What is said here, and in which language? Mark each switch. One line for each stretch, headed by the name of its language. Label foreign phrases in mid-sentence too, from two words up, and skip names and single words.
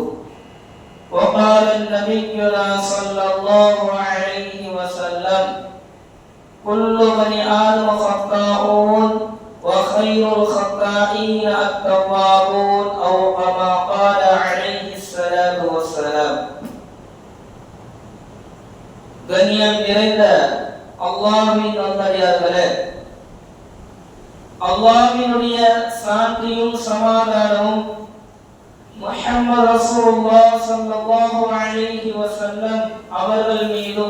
Arabic: وقال النبي صلى الله عليه وسلم كل بني آدم خطاؤون وخير الخطائين التوابون أو كما قال عليه الصلاة والسلام.
Tamil: கண்ணியம் நிறைந்த அல்லாஹ்வின் நல்லடியார்களே, அல்லாஹ்வினுடைய சாந்தியும் சமாதானமும் முஹம்மது
Arabic: رسول الله صلى الله عليه وسلم
Tamil: அவர்கள் மீதும்